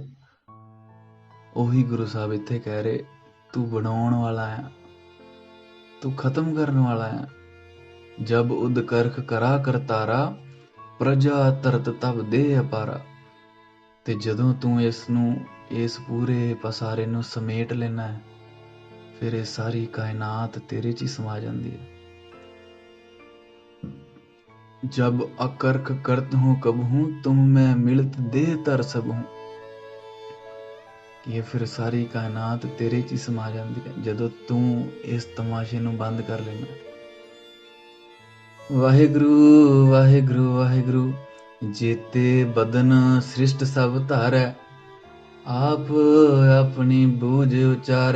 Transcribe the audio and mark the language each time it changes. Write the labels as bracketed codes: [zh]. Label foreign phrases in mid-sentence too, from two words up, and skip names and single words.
[pa] ਉਹੀ ਗੁਰੂ ਸਾਹਿਬ ਇੱਥੇ ਕਹਿ ਰਹੇ, ਤੂੰ ਬਣਾਉਣ ਵਾਲਾ ਆ, ਤੂੰ ਖਤਮ ਕਰਨ ਵਾਲਾ ਆ। [bra] ਜਬ ਉਦ ਕਰਖ ਕਰਾ ਕਰਤਾਰਾ, ਪ੍ਰਜਾ ਤਰਤ ਤਬ ਦੇ ਅਪਾਰਾ। [pa] ਤੇ ਜਦੋਂ ਤੂੰ ਇਸ ਨੂੰ, ਇਸ ਪੂਰੇ ਪਸਾਰੇ ਨੂੰ ਸਮੇਟ ਲੈਣਾ ਹੈ, ਫਿਰ ਇਹ ਸਾਰੀ ਕਾਇਨਾਤ ਤੇਰੇ 'ਚ ਹੀ ਸਮਾ ਜਾਂਦੀ ਹੈ। [bra] जब अकर्ख करत हूँ कब हूँ, तुम मैं मिलत देह तर सब हूँ। [pa] ਇਹ ਫਿਰ ਸਾਰੀ ਕਾਇਨਾਤ ਤੇਰੇ 'ਚ ਹੀ ਸਮਾ ਜਾਂਦੀ ਹੈ ਜਦੋਂ ਤੂੰ ਇਸ ਤਮਾਸ਼ੇ ਨੂੰ ਬੰਦ ਕਰ ਲੈਣਾ। [bra] ਵਾਹਿਗੁਰੂ ਵਾਹਿਗੁਰੂ ਵਾਹਿਗੁਰੂ, ਜੇਤੇ ਬਦਨ ਸ੍ਰਿਸ਼ਟ ਸਭ ਧਾਰੈ, ਆਪ ਆਪਣੀ ਬੂਝ ਉਚਾਰੈ।